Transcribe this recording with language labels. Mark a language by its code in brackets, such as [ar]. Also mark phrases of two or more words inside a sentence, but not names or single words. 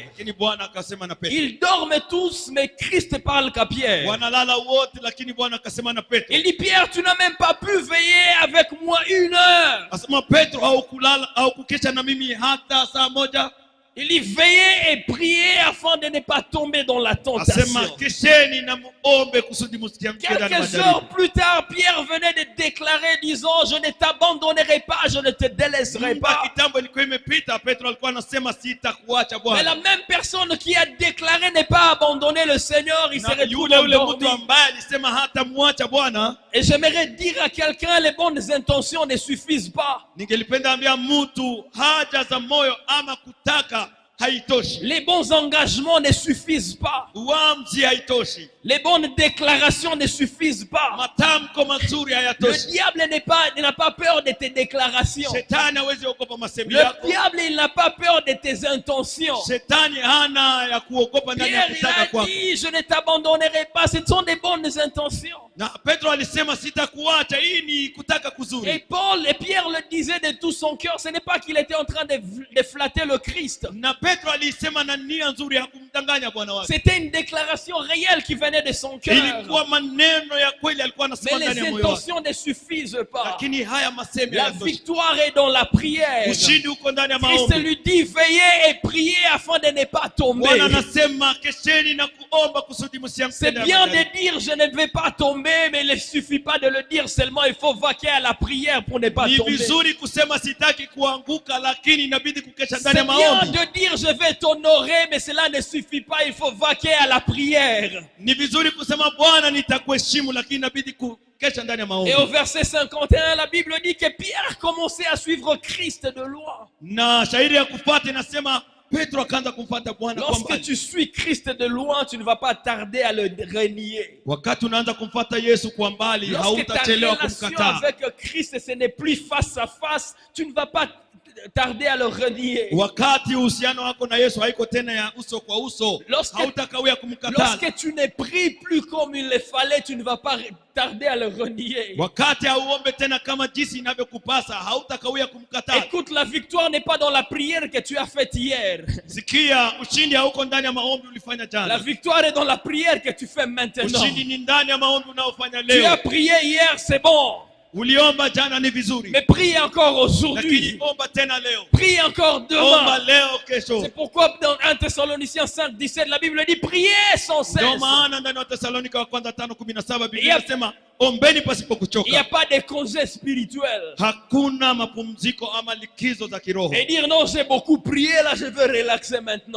[sw] Lakini Bwana akasema na Petro. [fr] Ils dorment tous, mais Christ parle qu'à Pierre. [sw] Wanalala wote lakini Bwana akasema na Petro. [fr] Il dit, Pierre, tu n'as même pas pu veiller avec moi 1 heure. [sw] Asema Petro, haukulala au kukesha na mimi hata saa moja? [fr] Il dit, veillez et priez afin de ne pas tomber dans la tentation. [sw] Asema kesheni na muombe kusudi msianguke ndani ya [fr] Quelques [sw] majaribu. [fr] heures plus tard, Pierre venait de déclarer, disant, je ne t'abandonnerai pas, je ne te délaisserai [sw] Muda [fr] pas. [sw] kitambo ilikuwa imepita, Petro alikuwa anasema sitakuacha [fr] Mais la [sw] Bwana. [fr] même personne qui a déclaré ne pas abandonner le Seigneur, il se [sw] Na [fr] retrouve [sw] yule [fr] endormi. [sw] mtu ambaye alisema hata muacha Bwana, [fr] Et j'aimerais dire à quelqu'un, les bonnes intentions ne suffisent pas. [sw] ningelipenda ambia mtu haja za moyo ama kutaka haitoshi. [fr] Les bons engagements ne suffisent pas. [sw] Uamuzi haitoshi. [fr] Les bonnes déclarations ne suffisent pas. [sw] Matamko mazuri [fr] Le [sw] hayatoshi. [fr] diable n'a pas peur de tes déclarations. [sw] Shetani hawezi ogopa masemi [fr] Le [sw] yako. [fr] diable, il n'a pas peur de tes intentions. [sw] Shetani hana ya kuogopa ndani ya [fr] Pierre, il [sw] kutaka [fr] a [sw] kwako. [fr] dit, je ne t'abandonnerai pas. Ce sont des bonnes intentions. [sw] Na Petro alisema sitakuacha, hii ni kutaka [fr] Et [sw] kuzuri. [fr] Paul et Pierre le disaient de tout son cœur. Ce n'est pas qu'il était en train de flatter le Christ. [sw] Na Petro alisema na nia nzuri, hakumdanganya Bwana wake. [fr] C'était une déclaration réelle qui venait de son cœur. [sw] Ilikuwa maneno ya kweli alikuwa [fr] Mais [sw] anasema ndani [fr] les [sw] ya moyo wake. [fr] intentions ne suffisent pas. [sw] Lakini haya masemi [fr] La [sw] hayatoshi. [fr] victoire est dans la prière. [sw] Ushindi uko ndani ya Christ maombi. [fr] lui dit, veillez et priez afin de ne pas tomber. [sw] Bwana anasema kesheni na kuomba kusudi msianguke [fr] C'est [sw] ndani ya [fr] bien [sw] majaribu. [fr] de dire je ne vais pas tomber, mais il ne suffit pas de le dire seulement, il faut vaquer à la prière pour ne pas [sw] Ni [fr] tomber. [sw] vizuri kusema sitaki kuanguka, lakini inabidi kukesha [fr] C'est [sw] ndani ya [fr] bien [sw] maombi. [fr] de dire je vais t'honorer, mais cela ne suffit pas, il faut vaquer à la prière. [sw] Ni vizuri kusema Bwana nitakuheshimu, lakini inabidi kukesha ndani ya maombi. [fr] Et au verset 51, la Bible dit que Pierre commençait à suivre Christ de loin. [sw] Na shairi ya kufuata inasema Petro akaanza kumfuata Bwana kwa [fr] Lorsque [sw] mbali. [fr] tu suis Christ de loin, tu ne vas pas tarder à le renier. [sw] Wakati unaanza kumfuata Yesu kwa mbali, [fr] Lorsque ta [sw] hautachelewa [fr] relation [sw] kumkataa. [fr] avec Christ, ce n'est plus face à face, tu ne vas pas tarder à le renier. [sw] Wakati uhusiano wako na Yesu haiko tena ya uso kwa uso, hautakawia kumkataa. [fr] Lorsque tu ne pries plus comme il le fallait, tu ne vas pas tarder à le renier. [sw] Wakati hauombe tena kama jinsi inavyokupasa, hautakawia kumkataa. [fr] Écoute, la victoire n'est pas dans la prière que tu as faite hier. [sw] Sikia, ushindi hauko ndani ya maombi ulifanya [fr] La [sw] jana. [fr] victoire est dans la prière que tu fais maintenant. [sw] Ushindi ni ndani ya maombi unaofanya [fr] Tu as [sw] leo. [fr] prié hier, c'est bon. [sw] Uliomba jana ni vizuri, [fr] Mais prie encore [sw] lakini [fr] aujourd'hui. [sw] omba tena leo. [fr] Prie encore [sw] Omba [fr] demain. [sw] leo, kesho. [fr] C'est pourquoi dans 1 Thessaloniciens 5, 17, la Bible dit priez sans cesse. [sw] Ndio maana ndani ya Thessalonika wa kwanza 5:17 Biblia Yep. inasema ombeni pasipo [fr] Il n'y a [sw] kuchoka. [fr] pas de congé spirituel. [sw] Hakuna mapumziko ama likizo za kiroho. [fr] Et dire non, j'ai beaucoup prié, là je veux relaxer maintenant.